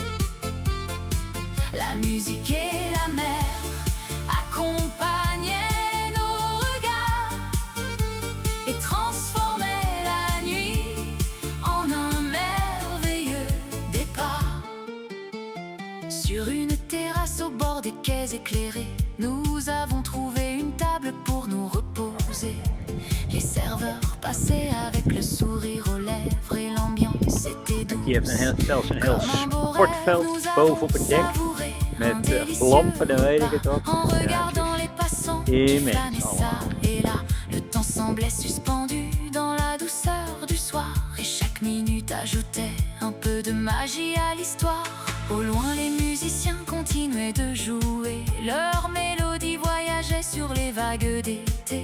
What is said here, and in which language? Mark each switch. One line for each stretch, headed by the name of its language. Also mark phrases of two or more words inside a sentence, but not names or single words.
French: La musique et la mer accompagnaient nos regards et transformaient la nuit en un merveilleux départ. Sur une terrasse au bord des quais éclairés, nous avons trouvé une table pour nous reposer. Les serveurs passaient avec le sourire aux lèvres et l'ambiance était douce.
Dutch: Je hebt zelfs een heel sportveld boven op het dek. Met lampen, dan weet ik het ook. Ja, immens allemaal.
French: Et là, le temps semblait suspendu dans la douceur du soir. Et chaque minute ajoutait un peu de magie à l'histoire. Au loin, les musiciens continuaient de jouer. Leur mélodie voyageait sur les vagues d'été.